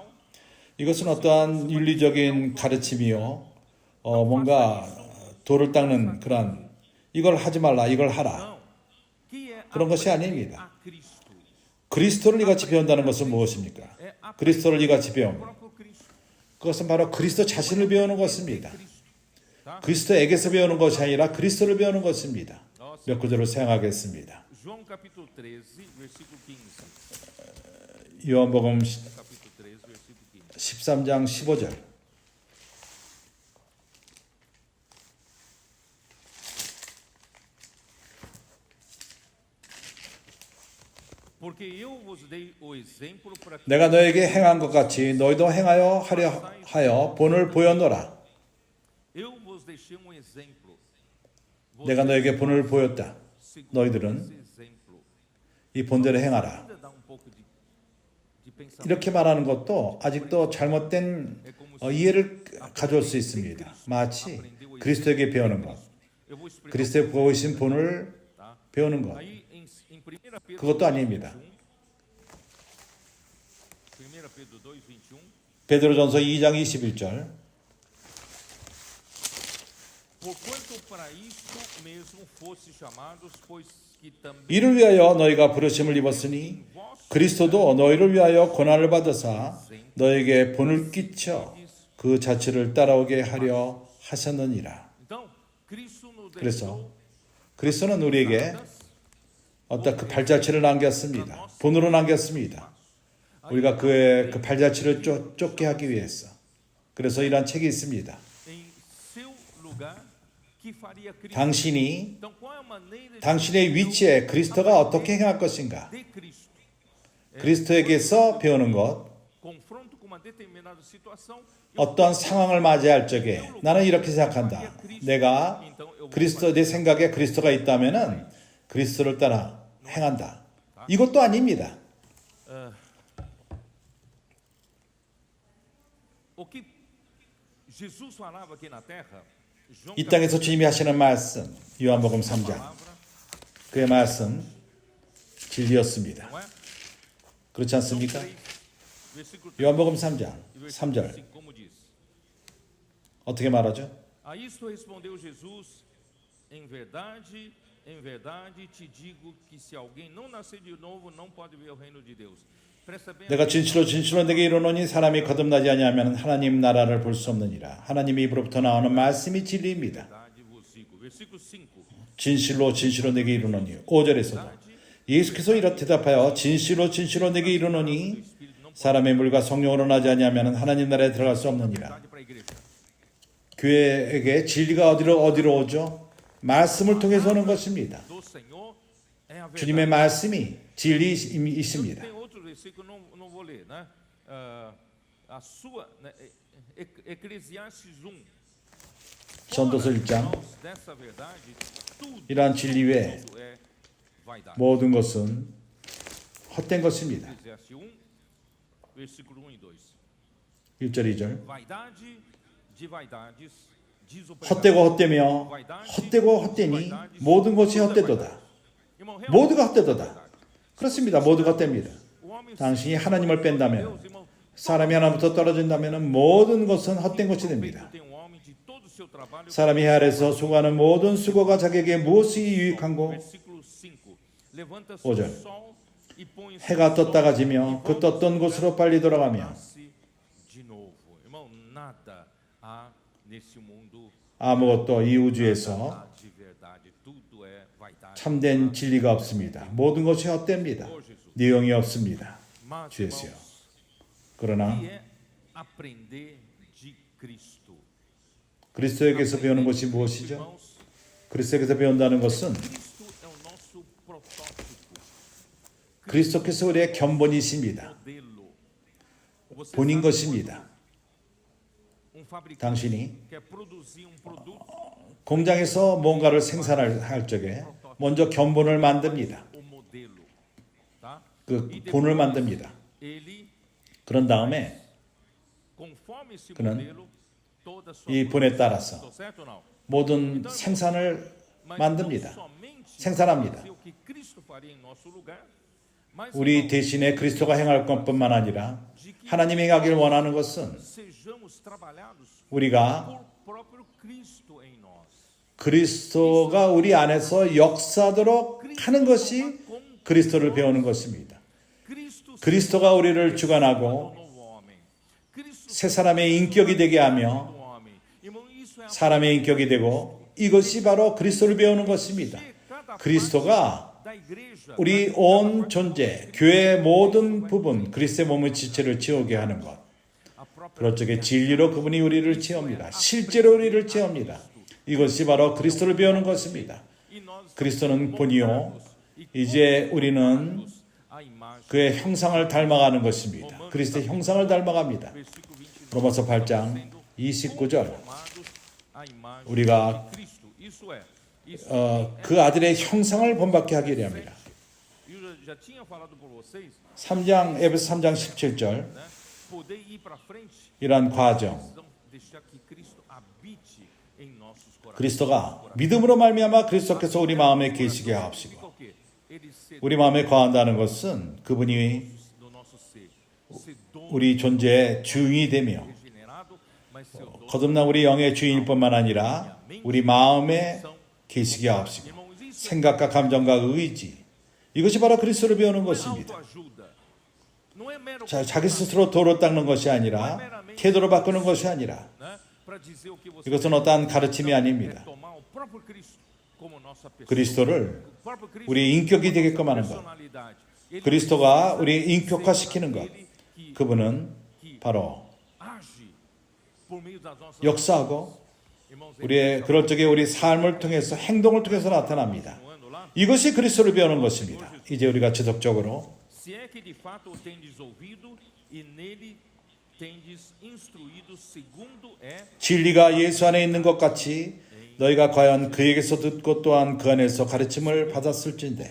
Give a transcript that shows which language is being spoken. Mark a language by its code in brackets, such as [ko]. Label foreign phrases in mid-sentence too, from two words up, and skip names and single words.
[ko] 이것은 어떠한 윤리적인 가르침이요, 뭔가 돌을 닦는 그런 이걸 하지 말라, 이걸 하라 [pt] que é [ko] 그런 것이 [pt] aprender [ko] 아닙니다. [pt] a Cristo. [ko] 그리스도를 이같이 배운다는 것은 무엇입니까? [pt] É aprender [ko] 그리스도를 이같이 [pt] o [ko] 배움. [pt] próprio Cristo. [ko] 그것은 바로 그리스도 자신을 배우는 것입니다. [pt] Tá? [ko] 그리스도에게서 배우는 것이 아니라 그리스도를 배우는 것입니다. 몇 구절을 사용하겠습니다. [pt] João capítulo 13, versículo 15. [ko] 요한복음 [pt] Capítulo 13, versículo 15. [ko] 13장 15절. [pt] Porque eu vos dei o exemplo para que [ko] 내가 너에게 행한 것 같이 너희도 행하여 하려 하여 본을 보였노라. [pt] eu vos deixei um exemplo. [ko] 내가 너에게 본을 보였다. [pt] Segundo [ko] 너희들은 [pt] esse exemplo. [ko] 이 본대로 행하라. [pt] Ainda dá um pouco de pensamento. [ko] 이렇게 말하는 것도 아직도 잘못된 이해를 가져올 수 있습니다. 마치 그리스도에게 배우는 것, [pt] Eu vou explicar. [ko] 그리스도의 보이신 본을 [pt] Tá? [ko] 배우는 것, [pt] Aí em 1 Pedro [ko] 그것도 아닙니다. [pt] 1 Pedro 2, 21. [ko] 베드로전서 2장 21절. [pt] Porquanto para isto mesmo foste chamados, pois que também [ko] 이를 위하여 너희가 부르심을 입었으니 그리스도도 너희를 위하여 고난을 받으사 너에게 본을 끼쳐 그 자체를 따라오게 하려 하셨느니라. [pt] então Cristo nos [ko] 그래서 [pt] deixou [ko] 그리스도는 우리에게 어떤 그 발자취를 남겼습니다. 본으로 남겼습니다. 우리가 그의 그 발자취를 쫓게 하기 위해서. 그래서 이러한 책이 있습니다. [pt] em seu lugar que faria Cristo. [ko] 당신이 [pt] Então qual é a maneira de [ko] 당신의 위치에 그리스도가 어떻게 행할 것인가? [pt] de Cristo? [ko] 그리스도에게서 배우는 것, [pt] Confronto com uma determinada situação. [ko] 어떤 상황을 맞이할 적에 나는 이렇게 생각한다. 내가 그리스도 내 생각에 그리스도가 있다면은 그리스도를 따라 행한다. 이것도 아닙니다. [pt] O que Jesus falava aqui na terra, João [ko] 이 땅에서 주님이 하시는 말씀, 요한복음 3장. [pt] palavra, [ko] 그의 말씀 진리였습니다. [pt] não é? [ko] 그렇지 않습니까? [pt] 3, versículo 3 [ko] 요한복음 3장 [pt] e versículo [ko] 3절 [pt] 5, como diz. [ko] 어떻게 말하죠? [pt] A isto respondeu Jesus: em verdade te digo que se alguém não nascer de novo, não pode ver o reino de Deus. Presta bem [ko] 내가 진실로 내게 이르노니 사람이 거듭나지 아니하면 하나님 나라를 볼 수 없느니라. 하나님의 입으로부터 나오는 말씀이 진리입니다. [pt] verdade vos digo. Versículo 5. [ko] 진실로 내게 이르노니 5절에서도 예수께서 이렇게 대답하여 진실로 내게 이르노니 사람의 물과 성령으로 나지 아니하면 하나님 나라에 들어갈 수 없느니라. [pt] Verdade para a igreja. [ko] 교회에게 진리가 어디로 오죠? 말씀을 통해서 오는 것입니다. [pt] Do Senhor é a verdade. [ko] 주님의 말씀이 진리이십니다. [pt] Tem outro versículo, não vou ler, né? A sua, né? Eclesiastes 1. [ko] 전도서 1장 [pt] Dessa verdade, tudo, [ko] 이러한 진리 외에 [pt] tudo é vaidade. [ko] 모든 것은 헛된 것입니다. [pt] Eclesiastes 1, versículo 1 e 2. [ko] 1절 2절. [pt] Vaidade de vaidades, diz o [ko] 헛되고 [pt] pregador. [ko] 헛되며 [pt] Vaidade [ko] 헛되고 [pt] de [ko] 헛되니 [pt] vaidades, [ko] 모든 것이 [pt] tudo é [ko] 헛되도다. [pt] vaidade. Irmão, realmente [ko] 모두가 [pt] é [ko] 헛되도다. [pt] vaidade. [ko] 그렇습니다. 모두가 헛됩니다. [pt] O homem [ko] 당신이 [pt] se [ko] 하나님을 뺀다면, [pt] Deus, irmão, [ko] 사람이 하나부터 떨어진다면 모든 것은 헛된 것이 됩니다. [pt] tem um homem de todo o seu trabalho. [ko] 사람이 해 아래서 수고하는 모든 수고가 자기에게 무엇이 유익한고? [pt] Versículo 5. Levanta-se [ko] 5절. [pt] o sol e põe-se [ko] 해가 [pt] o sol [ko] 떴다가 [pt] e [ko] 지며 그 [pt] volta [ko] 떴던 곳으로 빨리 돌아가며 [pt] nasce de novo. Irmão, nada há nesse mundo [ko] 아무것도 이 우주에서 [pt] há de verdade. Tudo é vaidade. [ko] 참된 진리가 없습니다. 모든 것이 헛됩니다. 내용이 없습니다. [pt] Mas, [ko] 주 예수여. [pt] irmãos, [ko] 그러나 [pt] o que é aprender de Cristo? [ko] 그리스도에게서 배우는 것이 무엇이죠? [pt] Irmãos, [ko] 그리스도에게서 배운다는 것은 [pt] Cristo é o nosso protótipo, [ko] 그리스도께서 우리의 견본이십니다. [pt] modelo. Você [ko] 본인 [pt] sabe [ko] 것입니다. [pt] um fabricante [ko] 당신이 [pt] quer produzir um produto, [ko] 공장에서 뭔가를 생산할 적에 먼저 견본을 만듭니다. [pt] o modelo, tá? [ko] 그 [pt] E [ko] 본을 [pt] depois [ko] 만듭니다. [pt] ele, [ko] 그런 다음에 [pt] conforme esse [ko] 그는 [pt] modelo, toda a sua [ko] 이 본에 따라서 [pt] Tô certo ou não? [ko] 모든 생산을 [pt] Mas [ko] 만듭니다. [pt] não somente [ko] 생산합니다. [pt] fazer o que Cristo faria em nosso lugar, mas [ko] 우리 [pt] irmãos, [ko] 대신에 그리스도가 행할 것뿐만 아니라 하나님이 행하기를 원하는 것은 [pt] sejamos trabalhados [ko] 우리가 [pt] por próprio Cristo em nós. [ko] 그리스도가 우리 안에서 역사하도록 하는 것이 그리스도를 배우는 것입니다. [pt] Cristo [ko] 그리스도가 우리를 [pt] o [ko] 주관하고 [pt] novo homem. Cristo [ko] 새 사람의 인격이 되게 하며 [pt] o homem. Irmão, isso é a [ko] 사람의 인격이 되고 이것이 바로 그리스도를 배우는 것입니다. [pt] cada [ko] 그리스도가 [pt] da igreja. [ko] 우리 온 존재, 교회의 모든 부분, 그리스도의 몸의 지체를 채우게 하는 것. [pt] A própria [ko] 그럴 적에 진리로 그분이 우리를 채웁니다. 실제로 우리를 채웁니다. 이것이 바로 그리스도를 배우는 것입니다. [pt] e nós [ko] 그리스도는 본이요. [pt] e [ko] 이제 우리는 [pt] a imagem. [ko] 그의 형상을 닮아가는 것입니다. 그리스도의 형상을 닮아갑니다. [pt] Versículo 22. [ko] 로마서 8장 29절. [pt] Formados à imagem [ko] 우리가 [pt] de Cristo. Isso é. Isso [ko] 그 아들의 형상을 본받게 하기를 합니다. [pt] eu já tinha falado por vocês, [ko] 3장 에베소 3장 17절 [pt] né? Poder ir para frente, [ko] 이러한 과정. [pt] precisamos deixar que Cristo habite em nossos corações. [ko] 그리스도가 믿음으로 말미암아 그리스도께서 우리 마음에 계시게 하옵시고 [pt] Significa o quê? Ele ser [ko] 우리 마음에 거한다는 것은 그분이 [pt] do nosso ser, ser dono, [ko] 우리 존재의 주인이 되며 [pt] regenerado, mas ser dono. [ko] 거듭난 우리 영의 주인뿐만 아니라 우리 마음에 계시게 하옵시고 [pt] Irmãos, isso [ko] 생각과 감정과 의지 이것이 바로 그리스도를 배우는 [pt] é [ko] 것입니다. [pt] autoajuda. Não é mero [ko] 자기 스스로 도로 닦는 것이 아니라 태도를 바꾸는 것이 아니라 [pt] né? Para dizer o que você [ko] 이것은 어떠한 가르침이 아닙니다. [pt] tomar o próprio Cristo como nossa pessoa. [ko] 그리스도를 [pt] O próprio Cristo [ko] 우리 인격이 되게끔 하는 것. [pt] personalidade. Ele [ko] 그리스도가 우리 인격화시키는 것. [pt] ele que [ko] 그분은 바로 [pt] age por meio das nossas [ko] 역사하고 [pt] irmãos, [ko] 우리의 그럴 적에 우리 삶을 통해서 행동을 통해서 나타납니다. [pt] continuando lá, [ko] 이것이 그리스도를 배우는 것입니다. 이제 우리가 지속적으로 [pt] se é que de fato o tendes ouvido e nele tendes instruído segundo é [ko] 진리가 예수 안에 있는 것 같이 너희가 과연 그에게서 듣고 또한 그 안에서 가르침을 받았을진데